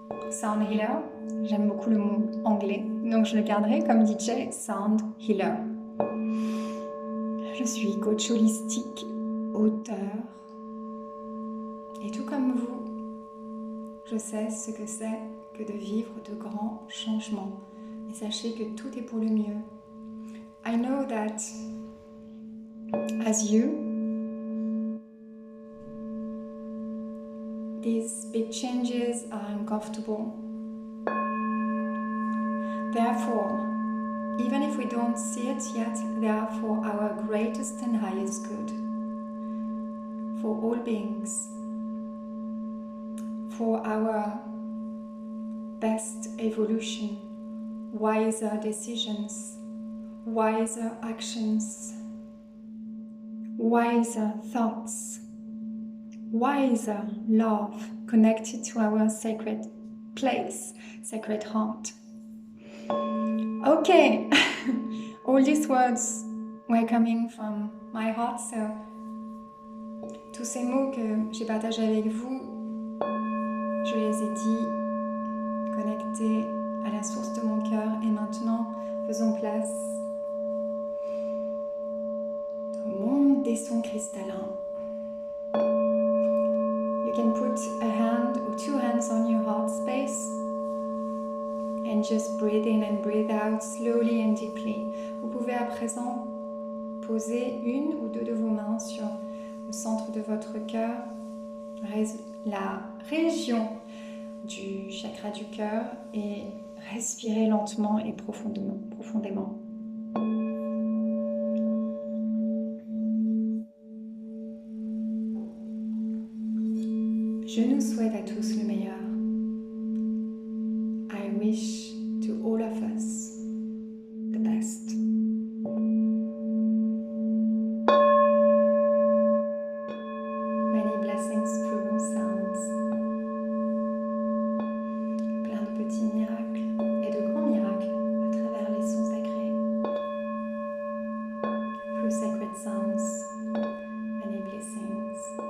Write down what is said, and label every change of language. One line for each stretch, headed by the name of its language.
French: Sound healer, j'aime beaucoup le mot anglais, donc je le garderai comme DJ sound healer. Je suis coach holistique, auteur, et tout comme vous, je sais ce que c'est que de vivre de grands changements. Et sachez que tout est pour le mieux.
English: I know that as you, these big changes are uncomfortable. Therefore, even if we don't see it yet, they are for our greatest and highest good, for all beings, for our best evolution, wiser decisions, wiser actions, wiser thoughts, wiser love connected to our sacred place, sacred heart. Okay, all these words were coming from my heart, so
French: tous ces mots que j'ai partagés avec vous, je les ai dit connectés à la source de mon cœur, et maintenant faisons place au monde des sons cristallins.
English: You can put a hand or two hands on your heart space and just breathe in and breathe out slowly and deeply.
French: Vous pouvez à présent poser une ou deux de vos mains sur le centre de votre cœur, la région du chakra du cœur, et respirer lentement et profondément. Je nous souhaite à tous le meilleur.
English: I wish to all of us the best. Many blessings through sounds.
French: Plein de petits miracles et de grands miracles à travers les sons sacrés.
English: Through sacred sounds, many blessings.